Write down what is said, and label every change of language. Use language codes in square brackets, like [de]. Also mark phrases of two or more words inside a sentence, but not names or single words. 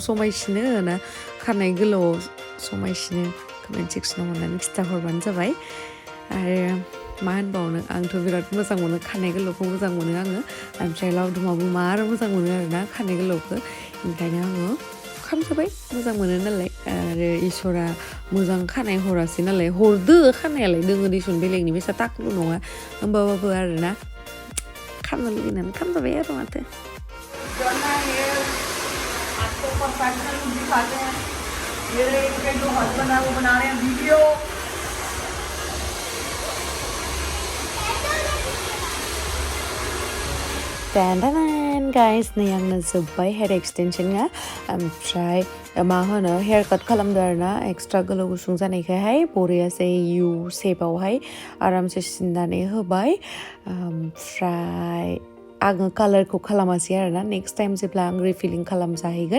[brx] समायसिनो ना खानाय गोलावाव समायसिनो कमेन्ट सेक्सनाव होननानै खिथाहरबानो जाबाय आरो मा होनबावनो आंथ' बिराद मोजां मोनो खानाय गोलावखौ मोजां मोनो आङो ओमफ्राय लावदुमाबो मार मोजां मोनो आरोना खानाय गोलावखौ ओंखायनो आङो खालामजाबाय मोजां मोनो नालाय आरो इसोरा मोजां खानाय हरासै नालाय हरदो खानायालाय दोङो दिसुन बेलेगनि बेसा टाकलु नङा होमबाबो आरोना खालामनो लुगैनानै खालामजाबाय आरो माथो [hi] आपको [en] professional look [hi] दिखाते हैं मेरे के जो हस्बैंड है वो बना रहे हैं वीडियो [brx] गाइस नै आंनो जोब्बाय हेयार एक्सटेनसनआ ओमफ्राय मा होनो [en] hair cut [brx] खालामदो आरोना एक्सट्रा गोलाव गुसुं जानायखायहाय बरियासै इउ शेपावहाय आरामसे सिननानै होबाय ओमफ्राय आङो कालारखौ खालामासै आरोना [en] next time [brx] जेब्ला आं रिफिलिं खालामजाहैगोन